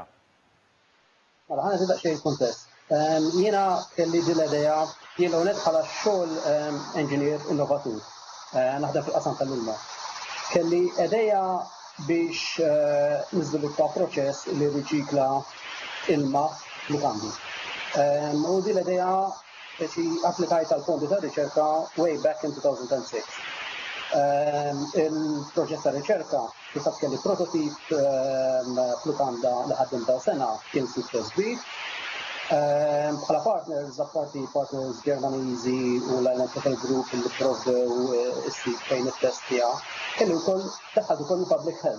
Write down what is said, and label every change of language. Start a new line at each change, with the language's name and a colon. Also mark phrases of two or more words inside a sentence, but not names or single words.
Maltese: Mela ħana tidaq xejn kuntest. Jiena kelli din l-idea jien hawnhekk bħala xogħol engineer innovatur. Naħdem fil-qasam tal-ilma. Kelli idea biex niżviluppa proċess li riċikla ilma f'lukandi. U din l-idea applikajt għal fondi ta' riċerka
English: way back in 2006.
Maltese: Il-proġett ta' riċerka kif kelli prototip f'lukanda li ħaddimta sena kien suċċess kbir. Bħala partners Ġermaniżi u l-Electrical Group li provdew is-sit fejn it-test tiegħu kelli wkoll daħħal ukoll
English: public health.